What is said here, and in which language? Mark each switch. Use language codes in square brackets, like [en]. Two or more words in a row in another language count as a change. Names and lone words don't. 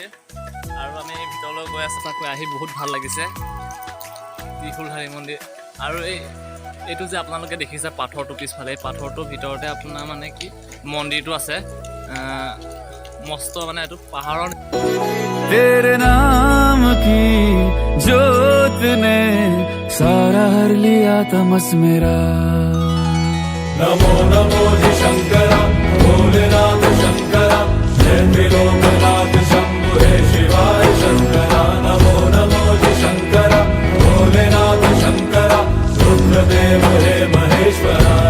[as] আৰু আমি ভিতৰলৈ গৈ আছোঁ। তাক আহি বহুত ভাল লাগিছে, ত্ৰিশূলধাৰী মন্দিৰ। আৰু এইটো যে আপোনালোকে দেখিছে পাথৰটো পিছফালে, এই পাথৰটোৰ ভিতৰতে আপোনাৰ মানে কি মন্দিৰটো আছে। মস্ত মানে এইটো পাহাৰৰ। [hi] तेरे नाम की जोत ने सारा हर लिया तमस मेरा। नमो नमो जी शंकरा, भोलेनाथ शंकरा, जय त्रिलोकनाथ शंभु हे शिवाय शंकरा। नमो नमो जी शंकरा, भोलेनाथ शंकरा, रुद्रदेव हे महेश्वरा।